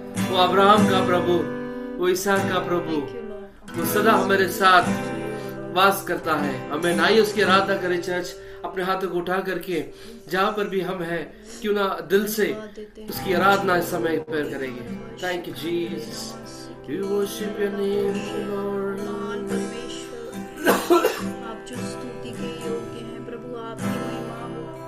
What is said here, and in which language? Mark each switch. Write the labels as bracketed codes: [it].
[hi] वो अब्राहम का प्रभु, वो इसहाक का प्रभु, [en] Thank you, Lord. [hi] वो सदा हमारे साथ वास करता है। हमें ना ही उसकी आराधना करें चर्च, अपने हाथों को उठा करके जहाँ पर भी हम हैं, क्यों ना दिल से उसकी आराधना इस समय पर करेंगे। [en] Thank you Jesus. We worship your name, Lord. [hi] महान परमेश्वर, आप जो स्तुति के योग्य हैं प्रभु, आपकी महिमा हो।